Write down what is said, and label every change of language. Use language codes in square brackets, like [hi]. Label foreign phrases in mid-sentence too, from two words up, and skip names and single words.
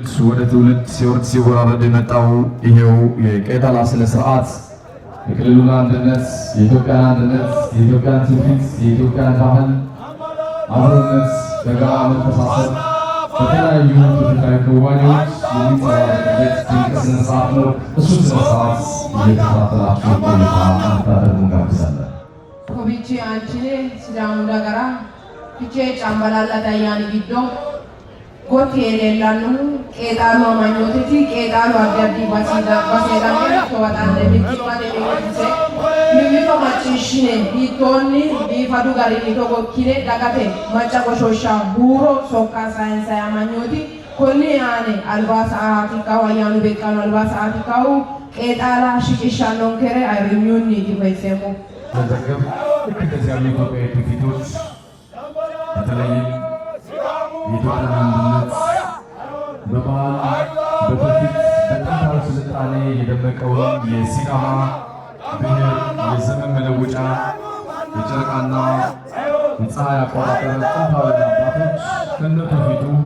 [am] ወደ ትውልድ ሲወርድ ሲወራረድ የመጣው ይሄው የቄጣላ ስነ ስርዓት የክልሉን አንድነት፣ የኢትዮጵያን አንድነት፣ የኢትዮጵያን ትውፊት፣ የኢትዮጵያን ባህል፣ አብሮነት፣ በጋራ መተሳሰብ በተለያዩ ትውፊታዊ ክዋኔዎች የሚንጸባረቅበት ድንቅ ስነ ስርዓት ነው። እሱ ስነ ስርዓት እየተከታተላችሁ ቆይታ እንድታደርጉ እንጋብዛለን። [sid] ኮቢቺ አንቺኔ ሲዳሙ ደገራ ፊቼ ጫምበላላ ታያኒ ጊዶ gotti eleellannu qeexaalu amanyootiiti qeexaalu adda addii baseedhamee to'atanne mimmifate beeksise mimmito macciishshine hiittoonni biifadu garinni togokkine dagate macca qoshoshaa buuro sokkaa saayinsayi amanyooti konni aane albaasa ahaatikkaawu ayyaanu beeqqaanu albaasa ahaatikkaawu qeexaala shiqishshannonkere ayirrimyuunniiti koyseemmo [am] መዘገብ ልክ እንደዚህ ያሉ ኢትዮጵያዊ ትውፊቶች በተለይም የኢትዮጵያን አንድነት በባህል በትውፊት በጥንታዊ ስልጣኔ የደመቀውን የሲዳማ ብሔር የዘመን መለወጫ የጨረቃና የፀሐይ አቆጣጠር ጥንታውያን አባቶች ከነ ትውፊቱ